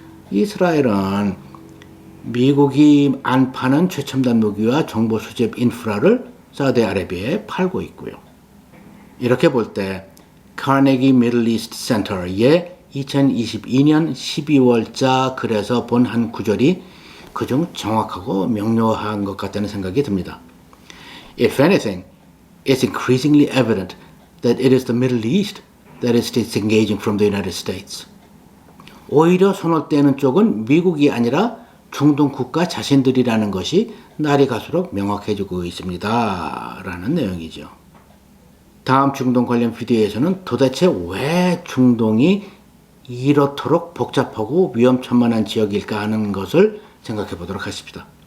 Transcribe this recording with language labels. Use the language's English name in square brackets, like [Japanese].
[Korean] 이스라엘은 미국이 안 파는 최첨단 무기와 정보 수집 인프라를 사우디아라비아에 팔고 있고요. 이렇게 볼 때 카네기 미들 이스트 센터의 2022년 12월자 글에서 본 한 구절이 그중 정확하고 명료한 것 같다는 생각이 듭니다. [English] If anything, it's increasingly evident that it is the Middle East that is disengaging from the United States. [Korean] 오히려 손을 떼는 쪽은 미국이 아니라 중동 국가 자신들이라는 것이 날이 갈수록 명확해지고 있습니다. 라는 내용이죠. 다음 중동 관련 비디오에서는 도대체 왜 중동이 이렇도록 복잡하고 위험천만한 지역일까 하는 것을 생각해 보도록 하십니다.